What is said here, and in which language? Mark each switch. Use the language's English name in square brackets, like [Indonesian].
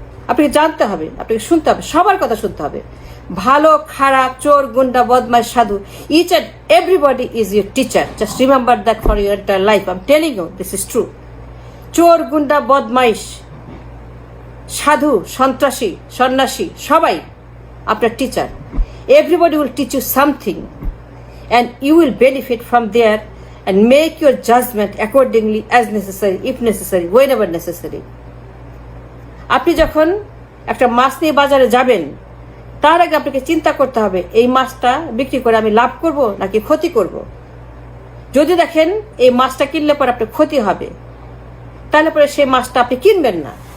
[Bangla] আপনাকে জানতে হবে, আপনাকে শুনতে হবে, সবার কথা শুনতে হবে। ভালো, খারাপ, চোর, গুন্ডা, বদমাইশ, সাধু, [English] Each and everybody is your teacher. Just remember that for your entire life. I am telling you, this is true. [Bangla] চোর, গুন্ডা, বদমাইশ, সাধু, সন্ত্রাসী, সন্ন্যাসী, সবাই আপনার teacher. [English] Everybody will teach you something, and you will benefit from there and make your judgment accordingly as necessary, if necessary, whenever necessary. [Bangla] আপনি যখন একটা মাছ নিয়ে বাজারে যাবেন, তার আগে আপনাকে চিন্তা করতে হবে এই মাছটা বিক্রি করে আমি লাভ করব নাকি ক্ষতি করব। যদি দেখেন এই মাছটা কিনলে পরে আপনার ক্ষতি হবে, তাহলে পরে সেই মাছটা আপনি কিনবেন না।